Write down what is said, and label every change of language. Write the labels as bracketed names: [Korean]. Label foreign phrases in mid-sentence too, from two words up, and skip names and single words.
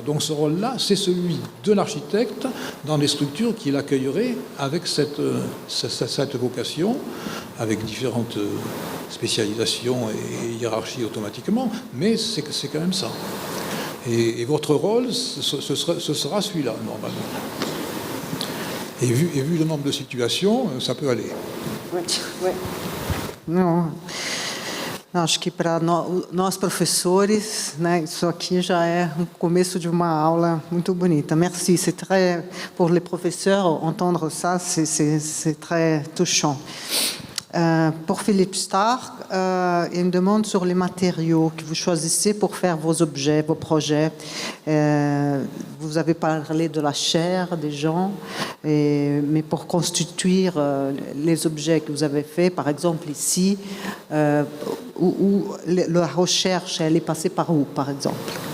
[French] Donc ce rôle-là, c'est celui de l'architecte dans des structures qu'il accueillerait avec cette vocation, avec différentes spécialisations et hiérarchies automatiquement, mais c'est quand même ça. Et votre rôle, ce sera celui-là, normalement. Et vu le nombre de situations, ça peut aller. Oui. [Portuguese] Não, acho que para nós professores, né, isso aqui já é o começo de uma aula muito bonita. [French] Merci, c'est très pour les professeurs entendre ça, c'est très touchant. Pour Philippe Starck, il y a une demande sur les matériaux que vous choisissez pour faire vos objets, vos projets. Vous avez parlé de la chair des gens, mais pour constituer les objets que vous avez faits, par exemple ici, où la recherche, elle est passée par où, par exemple?